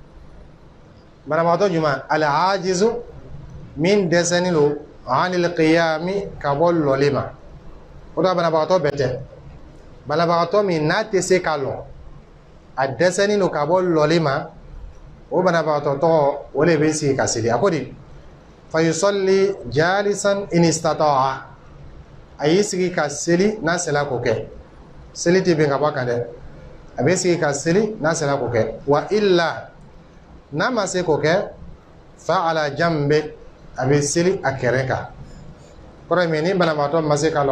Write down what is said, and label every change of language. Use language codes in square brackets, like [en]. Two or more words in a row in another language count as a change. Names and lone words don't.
[bm] jumɛn al-ajizu min dɛsɛlen don [ar] anil qiyami [bm] ka bɔ lɔli ma o da banabagatɔ bɛɛ tɛ banabagatɔ min n'a tɛ se ka lɔ a dɛsɛlen don ka bɔ lɔli ma o banabagatɔ tɔgɔ o de bɛ sigi ka seli a ko di [ar] fa yusalli jalisan in istata'a [bm] a y'i sigi ka seli n'a sela k'o kɛ seli tɛ bin ka bɔ a kan dɛ a bɛ sigi ka seli n'a sela k'o kɛ wa illa n'a ma se k'o kɛ [ar] fa ala jambe [bm] a bɛ seli a kɛrɛ kan kɔrɔ ye min ni banabagatɔ ma se k'a lɔ